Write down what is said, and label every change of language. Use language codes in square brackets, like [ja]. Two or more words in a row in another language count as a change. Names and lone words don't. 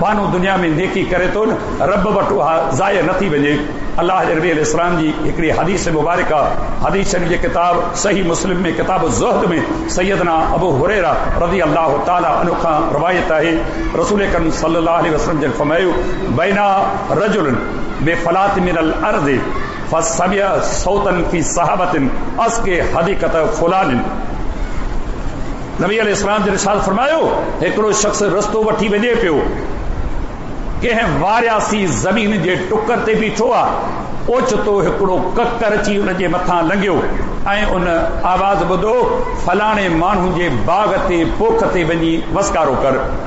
[sd] माण्हू दुनिया में नेकी करे थो न, रब वटि उहा ज़ाय नथी वञे। अल्लाह जे नबी अलैहिस्सलाम जी हिकिड़ी हदीस मुबारक आहे, हदीस शरीफ़ जे किताब सही मुस्लिम में किताब ज़ुहद में सैयदना अबू हुरैरा [ar] رضي الله تعالى عنه [sd] खां रवायत आहे, रसूल करीम [ar] صلى الله عليه وسلم [sd] जन फरमायो [ar] بينا رجل بفلاة من الأرض فسمع صوتا في سحابة اسق حديقة فلان. [sd] नबी अलैहिस्सलाम जन इरशाद फरमायो हिकिड़ो शख़्स रस्तो वठी वञे पियो, कंहिं वारियासी ज़मीन जे टुकर ते बीठो आहे, ओचितो हिकिड़ो ककर अची उन जे मथां लंघियो ऐं उन आवाज़ ॿुधो फलाणे माण्हू जे बाग़ ते पोख ते वञी वसकारो कर।